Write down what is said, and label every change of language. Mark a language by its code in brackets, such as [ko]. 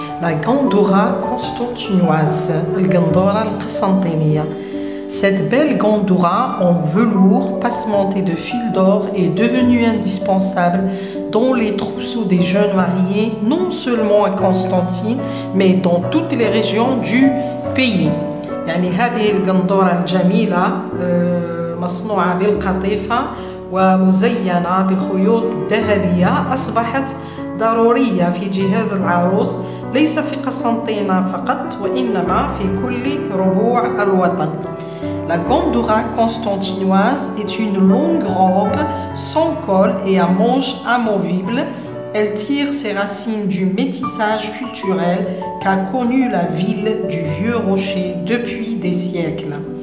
[fr] La gandoura constantinoise, le gandoura al-Qasantiniya. Cette belle gandoura en velours passementé de fil d'or est devenue indispensable dans les trousseaux des jeunes mariés, non seulement à Constantine, mais dans toutes les régions du pays. [ar] يعني هذه القندورة الجميلة مصنوعة بالقطيفة ومزينة بخيوط ذهبية أصبحت ضرورية في جهاز العروس ليس في قسنطينة فقط وإنما في كل ربوع الوطن. [fr] La gandoura constantinoise est une longue robe sans col et à manches amovibles. Elle tire ses racines du métissage culturel qu'a connu la ville du Vieux Rocher depuis des siècles.